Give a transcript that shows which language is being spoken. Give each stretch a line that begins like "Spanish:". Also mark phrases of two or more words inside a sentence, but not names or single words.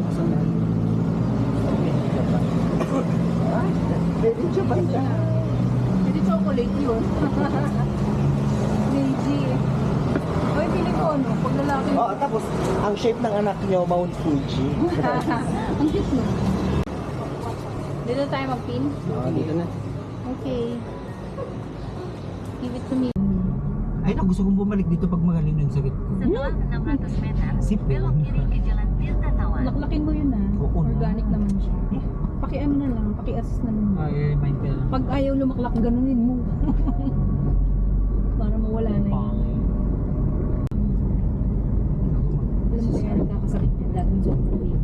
Filipino: Pwede Japan ka. Hindi chocolate yun. Meiji. Oy, piling ko ano, pag lalaki. Oh, tapos ang shape ng anak niyo Mount Fuji. Ang cute no. Dito tayo mag-pin? Dito na.
English: Okay. Give it to me.
Filipino: Ay, na gusto kong bumalik dito pag magaling yung sakit ko.
Indonesian: Setelah 600 meter, Sip, belok kiri ke Jalan Tirta Tawar.
Filipino: Laklakin mo yun ah. Oo na. Organic naman siya. Paki-ano na lang, paki-assist na lang. Ay, mind ka lang. Pag ayaw lumaklak, ganunin mo. Para mawala na yun. Alam mo kaya nagkakasakit yan, laging sobrang liit.